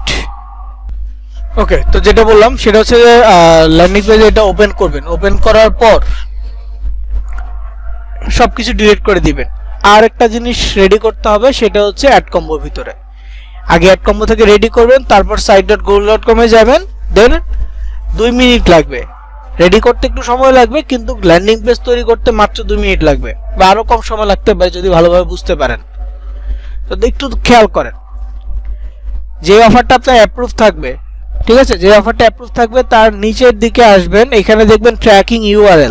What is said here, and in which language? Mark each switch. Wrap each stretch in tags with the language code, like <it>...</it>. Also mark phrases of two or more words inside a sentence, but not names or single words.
<bn>ওকে, তো যেটা বললাম সেটা হচ্ছে যে</bn> <en>landing page</en> <bn>এটা ওপেন করবেন, ওপেন করার পর সবকিছু ডিলিট করে দিবেন। আর একটা জিনিস রেডি করতে হবে, সেটা হচ্ছে অ্যাড কম্বোর ভিতরে। আগে অ্যাড কম্বো থেকে রেডি করবেন, তারপর site.google.com এ যাবেন, দেন 2 মিনিট লাগবে রেডি করতে একটু সময় লাগবে, কিন্তু</bn> <en>landing page</en> <bn>তৈরি করতে মাত্র 2 মিনিট লাগবে, বা আরো কম সময় লাগতে পারে যদি ভালোভাবে বুঝতে পারেন। তো একটু খেয়াল করেন, যে অফারটা আপনার অ্যাপ্রুভ থাকবে, ঠিক আছে, যে অফারটা অ্যাপ্রুভ থাকবে তার নিচের দিকে আসবেন, এখানে দেখবেন</bn> <en>tracking URL.</en>